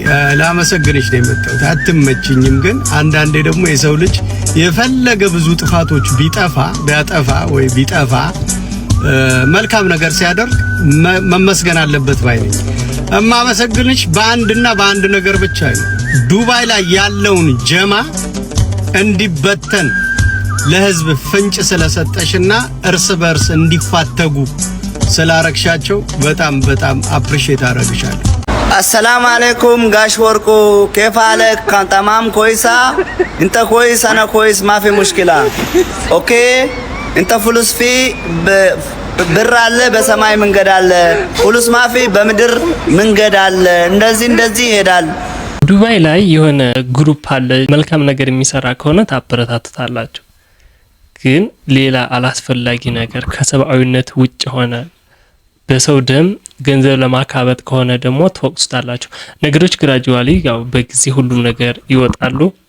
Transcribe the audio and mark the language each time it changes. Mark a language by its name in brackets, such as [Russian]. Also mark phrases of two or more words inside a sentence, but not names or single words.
[Amharic] ላመሰግንሽ ነው የመጣሁት። አትመችኝም፣ ግን አንዳንዴ ደግሞ የሰው ልጅ የፈለገ ብዙ ጥፋቶች ቢያጠፋ መልካም ነገር ሲያደርግ መመስገን አለበት ባይ ነኝ። እማመሰግንሽ በአንድ ነገር ብቻ ነው። ዱባይ ላይ ያለውን ጀማ እንዲበተን ለህዝብ ፍንጭ ስለሰጠሽና እርስ በርስ እንዲፋተጉ ስላረግሻቸው በጣም አፕሪሺየት አረግሻለሁ። [Arabic] السلام عليكم ጋሽ ወርቁ كيف حالك كان تمام كويسة انت كويس انا كويس ما في مشكلة اوكي انت فلوس في [Amharic] ብር አለ በሰማይ መንገድ አለ ሁሉስ ማፊ በምድር መንገድ አለ እንደዚህ ይሄዳል። ዱባይ ላይ የሆነ ግሩፕ አለ መልካም ነገር የሚሰራ ከሆነ ታበረታቱታላችሁ። ግን ሌላ አላስፈላጊ ነገር ከሰብአዊነት ውጭ ሆነ በሰው ደም ገንዘብ ለማካበት ከሆነ ደግሞ ተወቅሱታላችሁ። ነገሮች ግራጁዋሊ ያው በጊዜ ሁሉም ነገር ይወጣሉ።